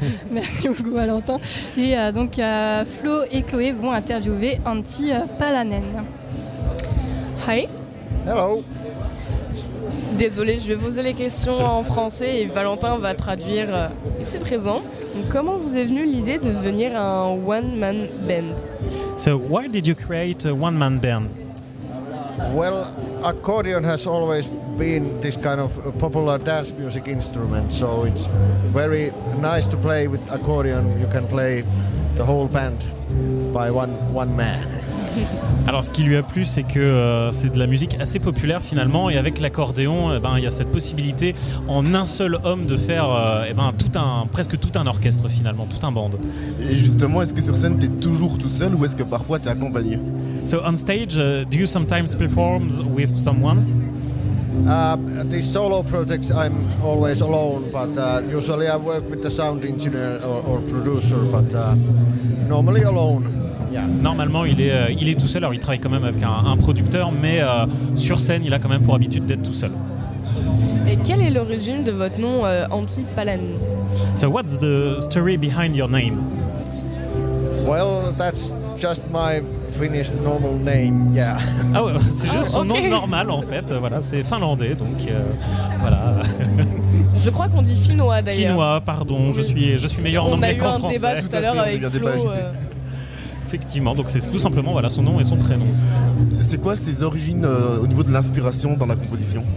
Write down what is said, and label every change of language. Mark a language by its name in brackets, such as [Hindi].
[French] Merci beaucoup, Valentin. Et donc, Flo et Chloé vont interviewer Antti Palanen. [English] Hi. Hello. [French] Désolé, je vais poser les questions en français et Valentin va traduire. Il se présente. Comment vous est venue l'idée de devenir un one-man band? [English] So, why did you create a one-man band? Well, accordion has always been this kind of popular dance music instrument, so it's very nice to play with accordion. You can play the whole band by one man. [French] Alors, ce qui lui a plu, c'est que c'est de la musique assez populaire finalement, et avec l'accordéon, ben il y a cette possibilité en un seul homme de faire presque tout un orchestre finalement, tout un band. Et justement, est-ce que sur scène t'es toujours tout seul ou est-ce que parfois t'es accompagné? [English] So on stage, do you sometimes perform with someone? These solo projects, I'm always alone, but usually I work with the sound engineer or producer, but normally alone. Yeah. [French] Normalement, il est tout seul. Alors, il travaille quand même avec un producteur, mais sur scène, il a quand même pour habitude d'être tout seul. Et quelle est l'origine de votre nom, Antti Palén? [English] So, what's the story behind your name? Well, that's just my Finnish normal name, yeah. [French] Ah ouais, c'est juste son nom normal en fait. Voilà, c'est finlandais, donc voilà. Je crois qu'on dit finnois d'ailleurs. Finnois, pardon. Oui. Je suis meilleur on en anglais qu'en français. On a eu un débat tout à l'heure avec Flo. Effectivement, donc c'est tout simplement voilà son nom et son prénom. C'est quoi ses origines au niveau de l'inspiration dans la composition?